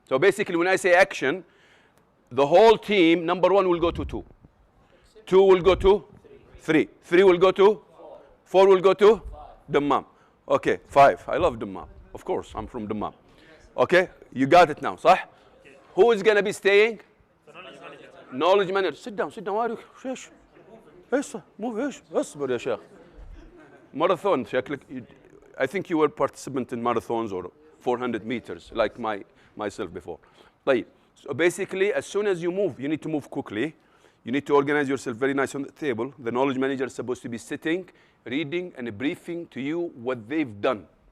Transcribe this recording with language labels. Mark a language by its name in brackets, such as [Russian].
[English] So basically, when I say action, the whole team, number 1 will go to 2. 2 will go to 3. 3 will go to 4 will go to Dammam. Okay, 5. I love Dammam. Of course, I'm from Dammam. Okay, you got it now, صح? Who is going to be staying? Knowledge manager. Sit down. Why are you? [Arabic] ايش؟ [English] move [Arabic] ايش؟ اصبر يا شيخ. [English] Marathon. I think you were participant in marathons or 400 meters, like myself before. [Arabic] طيب. [English] So basically, as soon as you move, you need to move quickly. You need to organize yourself very nice on the table. The knowledge manager is supposed to be sitting, reading, and briefing to you what they've done.